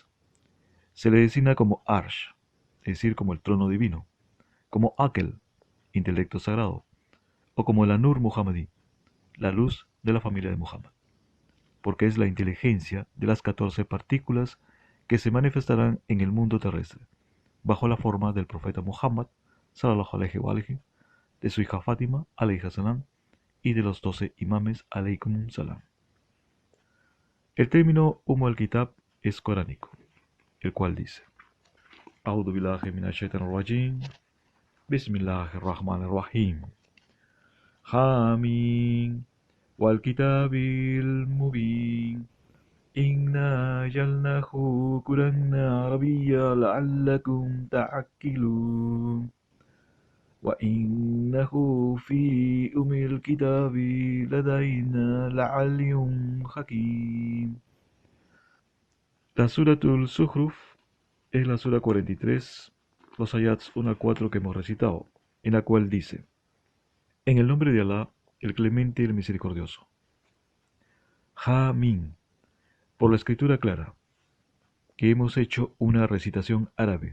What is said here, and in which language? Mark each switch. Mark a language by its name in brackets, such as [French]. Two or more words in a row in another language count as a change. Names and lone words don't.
[Spanish] Se le designa como Arsh, es decir, como el trono divino, como Akel, intelecto sagrado, o como el [Arabic] النور المحمدي, [Spanish] la luz de la familia de Muhammad, porque es la inteligencia de las 14 partículas que se manifestarán en el mundo terrestre, bajo la forma del profeta Muhammad, [Arabic] صلى الله عليه وآله, [Spanish] de su hija Fátima, [Arabic] عليه السلام, [Spanish] y de los 12 imames, [Arabic] عليكم السلام. [Spanish] El término al-Kitab es coránico, el cual dice: [Arabic] أعوذ بالله من الشيطان الرجيم، بسم الله الرحمن الرحيم. حم والكتاب المبين إنا جعلناه قرآنا عربيا لعلكم تعقلون وإنه في أم الكتاب لدينا لعلي حكيم. [Spanish] La Suratul Zukhruf es la Sura 43, los ayats 1 a 4 que hemos recitado, en la cual dice: En el nombre de Alá, el Clemente y el Misericordioso. Hamim, por la escritura clara, que hemos hecho una recitación árabe.